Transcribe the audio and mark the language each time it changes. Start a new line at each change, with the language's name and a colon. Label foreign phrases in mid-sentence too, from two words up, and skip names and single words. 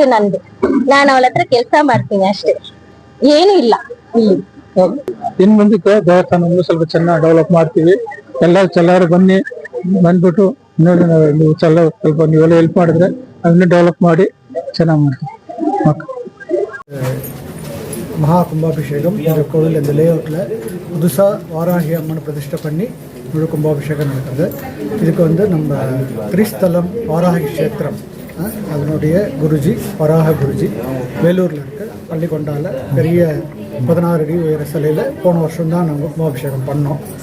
Kannada: ನಾನು ಅವಳ ಹತ್ರ ಕೆಲ್ಸ ಮಾಡ್ತೀನಿ ಅಷ್ಟೇ, ಏನು ಇಲ್ಲ. ಇನ್ ಮುಂದಕ್ಕೆ ದೇವಸ್ಥಾನ ಸ್ವಲ್ಪ ಚೆನ್ನಾಗಿ ಡೆವಲಪ್ ಮಾಡ್ತೀವಿ. ಎಲ್ಲರೂ ಬಂದ್ಬಿಟ್ಟು ನೋಡಿ, ನೀವು ಸ್ವಲ್ಪ ನೀವೆಲ್ಲ ಹೆಲ್ಪ್ ಮಾಡಿದ್ರೆ ಅದನ್ನ ಡೆವಲಪ್ ಮಾಡಿ ಚೆನ್ನಾಗಿ ಮಾಡ್ತೀವಿ.
Tamil: மகா கும்பாபிஷேகம் இந்த கோவில் இந்த லேஅவுட்டில் புதுசாக வாராகி அம்மன் பிரதிஷ்டை பண்ணி முழு கும்பாபிஷேகம் நடக்குது. இதுக்கு நம்ம திரிஸ்தலம் வாராகி கஷேத்திரம் அதனுடைய குருஜி வராக குருஜி வேலூரில் இருக்க பள்ளிக்கொண்டால பெரிய 16 அடி உயர சிலையில் போன வருஷம் தான் நாங்கள் கும்பாபிஷேகம் பண்ணோம்.